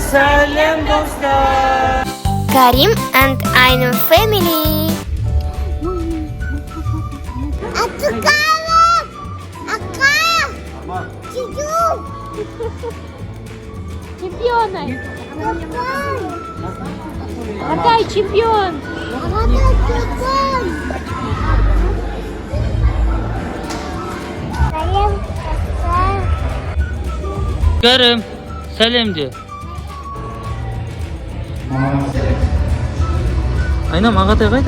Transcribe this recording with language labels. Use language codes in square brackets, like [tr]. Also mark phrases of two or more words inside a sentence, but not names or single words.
[az] Salam dostlar. [en] Karim and Aynur family. [ru] Чемпионы. Агатай чемпион. [az] Karim, salam de. Aynam Ağatay qayda?